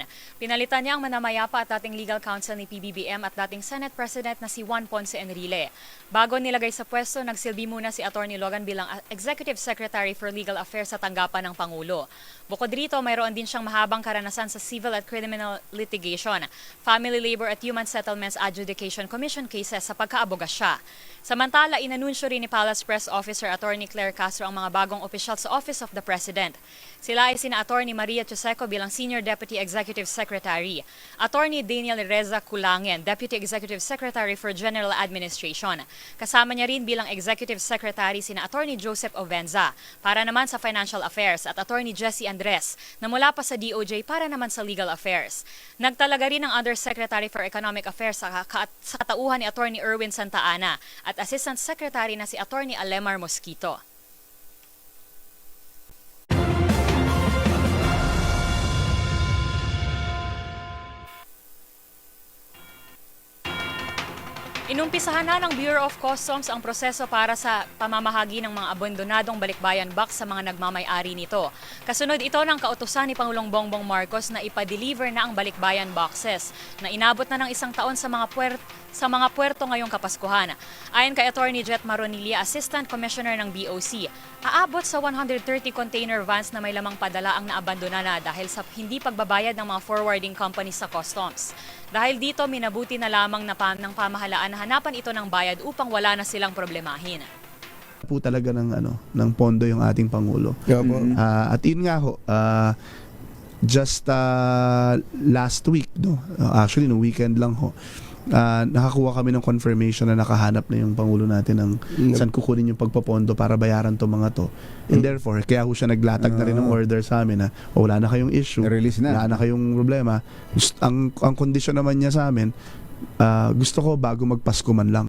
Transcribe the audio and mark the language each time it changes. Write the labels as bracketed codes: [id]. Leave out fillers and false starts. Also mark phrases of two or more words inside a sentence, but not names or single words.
[tl] Pinalitan niya ang manamayapa at dating [en] legal counsel [tl] ni PBBM at dating Senate President na si Juan Ponce Enrile. Bago nilagay sa pwesto, nagsilbi muna si Attorney Logan bilang Executive Secretary for Legal Affairs sa tanggapan ng Pangulo. Bukod rito, mayroon din siyang mahabang karanasan sa civil at [en] criminal litigation, [tl] Family Labor at Human Settlements Adjudication Commission cases sa pagkaabogasya. Samantala, inanunsyo rin ni Palace Press Officer Attorney Claire Castro ang mga bagong opisyal sa Office of the President. Sila ay sina Attorney Maria Choseco bilang Senior Deputy Executive Secretary, Attorney Daniel Reza Kulangin, Deputy Executive Secretary for General Administration. Kasama niya rin bilang Executive Secretary sina Attorney Joseph Ovenza para naman sa Financial Affairs at Attorney Jesse Andres na mula pa sa DOJ para naman sa Legal Affairs. Nagtalaga rin ng Undersecretary for Economic Affairs sa katauhan ni Attorney Erwin Santa Ana at Assistant Secretary na si Attorney Alemar Mosquito. Inumpisahan na ng Bureau of Customs ang proseso para sa pamamahagi ng mga abandonadong balikbayan box sa mga nagmamay-ari nito. Kasunod ito ng kautusan ni Pangulong Bongbong Marcos na ipa-deliver na ang balikbayan boxes na inabot na ng isang taon sa mga puerto ngayong Kapaskuhan. Ayon kay Attorney Jet Maronilia, Assistant Commissioner ng BOC, aabot sa 130 [en] container vans [tl] na may lamang padala ang naabandona na dahil sa hindi pagbabayad ng mga [en] forwarding companies [tl] sa customs. Dahil dito, minabuti na lamang ng pamahalaan na hanapan ito ng bayad upang wala na silang problemahin. Po talaga ng pondo yung ating Pangulo. At yun nga ho, [en] just last week, actually no weekend [tl] lang ho, nakakuha kami ng confirmation na nakahanap na yung Pangulo natin ng saan kukunin yung pagpapondo para bayaran to mga to. [en] And therefore, [tl] kaya ho siya naglatag na rin ng order sa amin na wala na kayong issue, wala na kayong problema. Ang kondisyon naman niya sa amin, gusto ko bago magpasko man lang.